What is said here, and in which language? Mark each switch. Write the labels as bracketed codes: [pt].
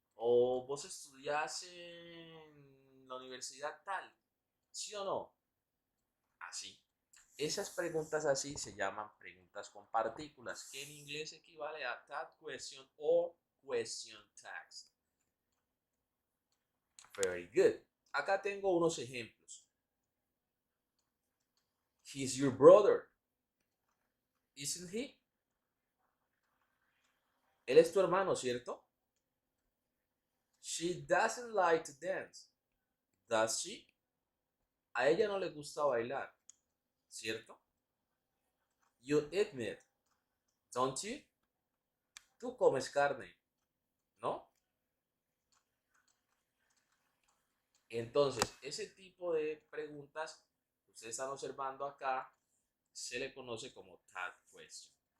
[es] O vos estudiás en la universidad tal, ¿sí o no? Así. Esas preguntas así se llaman preguntas con partículas, que en inglés equivale a tag question o question tags. [en] Very good. [es] Acá tengo unos ejemplos. [en] He's your brother, isn't he? [es] Él es tu hermano, ¿cierto? [en] She doesn't like to dance, does she? [es] A ella no le gusta bailar, ¿cierto? [en] You eat meat, don't you? [es] Tú comes carne, ¿no? Entonces, ese tipo de preguntas que ustedes están observando acá se le conoce como tag question.